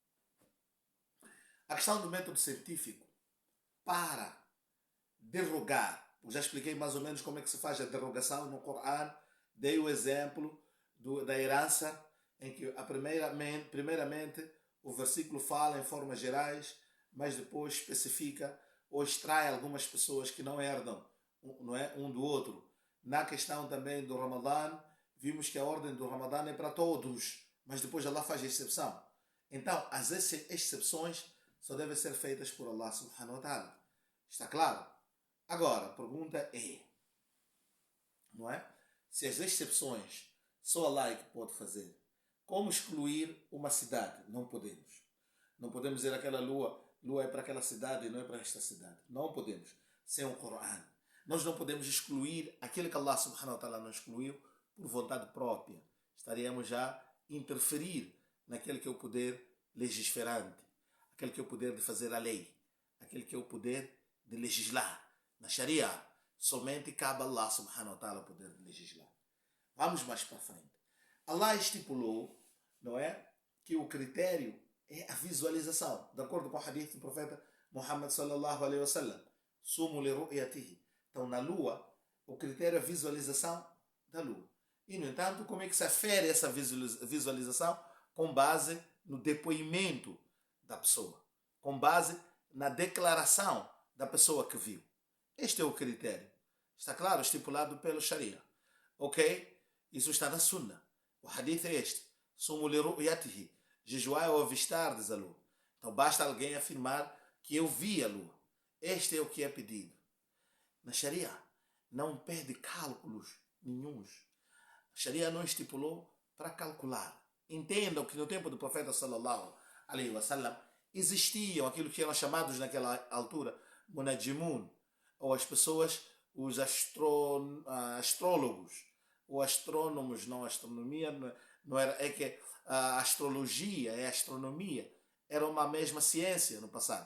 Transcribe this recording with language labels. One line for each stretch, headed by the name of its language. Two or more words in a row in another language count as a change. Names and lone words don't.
Portuguese: A questão do método científico para derrogar, eu já expliquei mais ou menos como é que se faz a derrogação no Corão, dei o exemplo da herança, em que primeiramente o versículo fala em formas gerais, mas depois especifica ou extrai algumas pessoas que não herdam, não é, um do outro. Na questão também do Ramadã, vimos que a ordem do Ramadã é para todos, mas depois Allah faz a exceção. Então, as exceções só devem ser feitas por
Arabic: الله سبحانه وتعالى.
Portuguese: Está claro? Agora, a pergunta é, não é? Se as exceções só Allah é que pode fazer, como excluir uma cidade? Não podemos. Não podemos dizer aquela lua é para aquela cidade e não é para esta cidade. Não podemos. Sem o Corão. Nós não podemos excluir aquilo que
Arabic: الله سبحانه وتعالى
Portuguese: não excluiu por vontade própria. Estaríamos já a interferir naquele que é o poder legisferante, aquele que é o poder de fazer a lei, aquele que é o poder de legislar. Na Sharia, somente cabe a
Arabic: الله سبحانه وتعالى
Portuguese: o poder de legislar. Vamos mais para frente. Allah estipulou, não é, que o critério é a visualização, de acordo com o hadith do profeta
Arabic: محمد صلى الله عليه وسلم. صوموا لرؤيته.
Portuguese: Então, na lua, o critério é a visualização da lua. E, no entanto, como é que se afere essa visualização? Com base no depoimento da pessoa, com base na declaração da pessoa que viu. Este é o critério. Está claro? Estipulado pelo Sharia. Ok? Isso está na Sunna. O hadith é este.
Arabic: صوموا لرؤيته.
Portuguese: Jejuar ao avistar, diz a lua. Então, basta alguém afirmar que eu vi a lua. Este é o que é pedido. Na Sharia, não pede cálculos nenhuns. A Sharia não estipulou para calcular. Entendam que no tempo do profeta
Arabic: صلى الله عليه وسلم
Portuguese: existiam aquilo que eram chamados naquela altura munajimun, ou as pessoas, os astrólogos, ou astrônomos, não astronomia, não era, é que a astrologia e a astronomia era uma mesma ciência no passado.